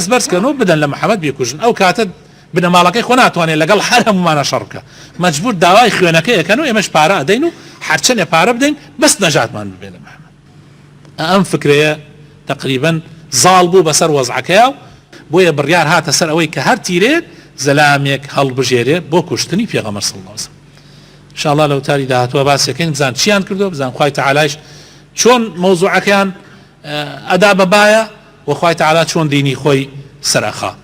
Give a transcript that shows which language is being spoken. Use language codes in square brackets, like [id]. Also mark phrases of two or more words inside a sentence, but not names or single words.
[ckb] بەرزکەنەوە بدەن لە محەممەد بیکوژن ئەو کاتە بنەماڵەکەی خۆ ناتوانێت لەگەڵ هەر هەمومانە شەڕ بکە مەجبور داوای خوێنەکەیەکەن و ئێمەش پارە ئەدەین و هەرچەندێ پارە بدەین بەس نەژاتمان ببێ لە محەممەد ئەم فکرەیە تقریبا زاڵ بوو بەسەر وەزعەکەیە بۆیە بڕیار هاتە سەر ئەوەی کە هەر تیرێت زەلامێک هەڵبژێرێ بۆ کوشتنی پێغەمبەر [ar] صلی الله علیه وسلم ان شاء الله [ckb] لو تاری داهاتوە باسەکەین بزان چیان کردو بزان خوای تعالیش چۆن مەوزوعەکەیان ئەدا بەبایە و خوای تعالی چۆن دینی خۆی سەرەخا